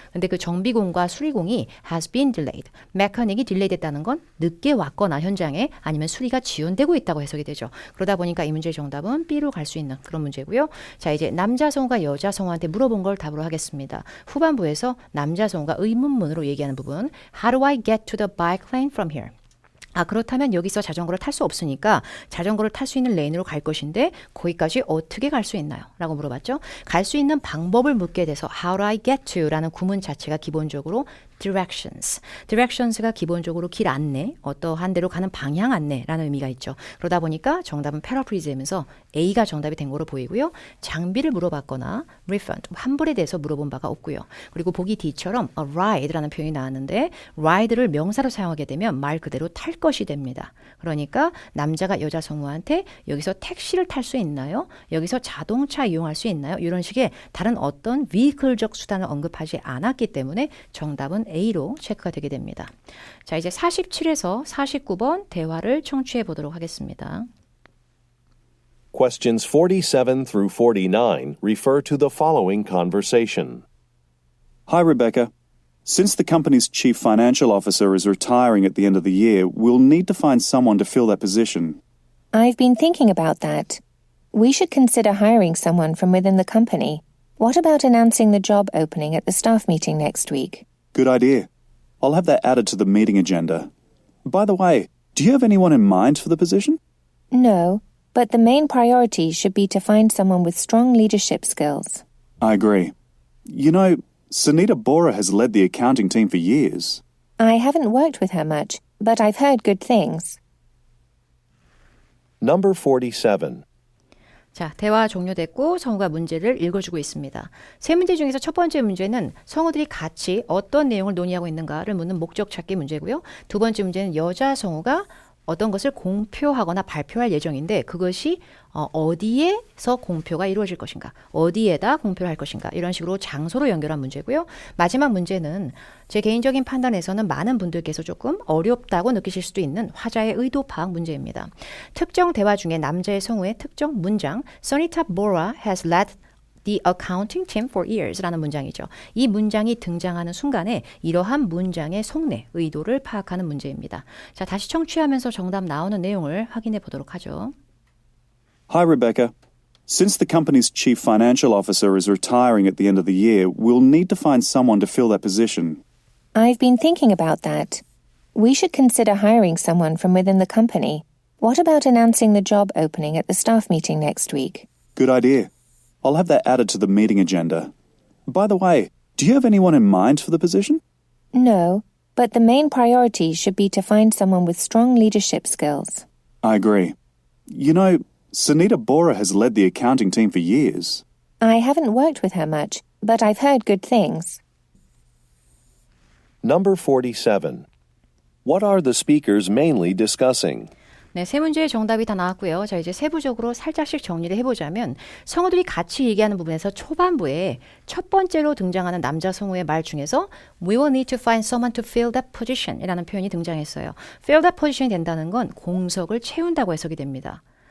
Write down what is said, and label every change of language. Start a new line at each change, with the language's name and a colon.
Korean: 근데 그 정비공과 수리공이
English: has been delayed.
Korean: mechanic이 딜레이 됐다는 건 늦게 왔거나 현장에 아니면 수리가 지연되고 있다고 해석이 되죠. 그러다 보니까 이 문제의 정답은 B로 갈 수 있는 그런 문제고요. 자, 이제 남자 성우가 여자 성우한테 물어본 걸 답으로 하겠습니다. 후반부에서 남자 성우가 의문문으로 얘기하는 부분.
English: How do I get to the bike lane from here?
Korean: 그렇다면 여기서 자전거를 탈 수 없으니까 자전거를 탈 수 있는 레인으로 갈 것인데 거기까지 어떻게 갈 수 있나요? 라고 물어봤죠. 갈 수 있는 방법을 묻게 돼서
English: How do I get to?
Korean: 라는 구문 자체가 기본적으로 directions. directions가 기본적으로 길 안내, 어떠한 데로 가는 방향 안내라는 의미가 있죠. 그러다 보니까 정답은 패러프리즈이면서 A가 정답이 된 거로 보이고요. 장비를 물어봤거나 refund, 환불에 대해서 물어본 바가 없고요. 그리고 보기 D처럼 a ride라는 표현이 나왔는데 ride를 명사로 사용하게 되면 말 그대로 탈 것이 됩니다. 그러니까 남자가 여자 성우한테 여기서 택시를 탈 수 있나요? 여기서 자동차 이용할 수 있나요? 이런 식의 다른 어떤 vehicle적 수단을 언급하지 않았기 때문에 정답은 A로 체크가 되게 됩니다. 자, 이제 47에서 49번 대화를 청취해 보도록 하겠습니다.
English: Questions 47 through 49 refer to the following conversation. Hi, Rebecca. Since the company's chief financial officer is retiring at the end of the year, we'll need to find someone to fill that position. I've been thinking about that. We should consider hiring someone from within the company. What about announcing the job opening at the staff meeting next week? Good idea. I'll have that added to the meeting agenda. By the way, do you have anyone in mind for the position? No, but the main priority should be to find someone with strong leadership skills. I agree. You know, Sunita Bora has led the accounting team for years. I haven't worked with her much, but I've heard good things. Number 47.
Korean: 자, 대화 종료됐고 성우가 문제를 읽어주고 있습니다. 세 문제 중에서 첫 번째 문제는 성우들이 같이 어떤 내용을 논의하고 있는가를 묻는 목적 찾기 문제고요. 두 번째 문제는 여자 성우가 어떤 것을 공표하거나 발표할 예정인데 그것이 어디에서 공표가 이루어질 것인가, 어디에다 공표를 할 것인가 이런 식으로 장소로 연결한 문제고요. 마지막 문제는 제 개인적인 판단에서는 많은 분들께서 조금 어렵다고 느끼실 수도 있는 화자의 의도 파악 문제입니다. 특정 대화 중에 남자의 성우의 특정 문장
English: Sunita Bora has led The accounting team for years
Korean: 라는 문장이죠. 이 문장이 등장하는 순간에 이러한 문장의 속내, 의도를 파악하는 문제입니다. 자, 다시 청취하면서 정답 나오는 내용을 확인해 보도록 하죠.
English: Hi, Rebecca. Since the company's chief financial officer is retiring at the end of the year, we'll need to find someone to fill that position. I've been thinking about that. We should consider hiring someone from within the company. What about announcing the job opening at the staff meeting next week? Good idea. I'll have that added to the meeting agenda. By the way, do you have anyone in mind for the position? No, but the main priority should be to find someone with strong leadership skills. I agree. You know, Sunita Bora has led the accounting team for years. I haven't worked with her much, but I've heard good things. Number 47. What are the speakers mainly discussing?
Korean: 네, 세 문제의 정답이 다 나왔고요. 자, 이제 세부적으로 살짝씩 정리를 해보자면 성우들이 같이 얘기하는 부분에서 초반부에 첫 번째로 등장하는 남자 성우의 말 중에서
English: We will need to find someone to fill that position
Korean: 이라는 표현이 등장했어요.
English: Fill that position
Korean: 이 된다는 건 공석을 채운다고 해석이 됩니다.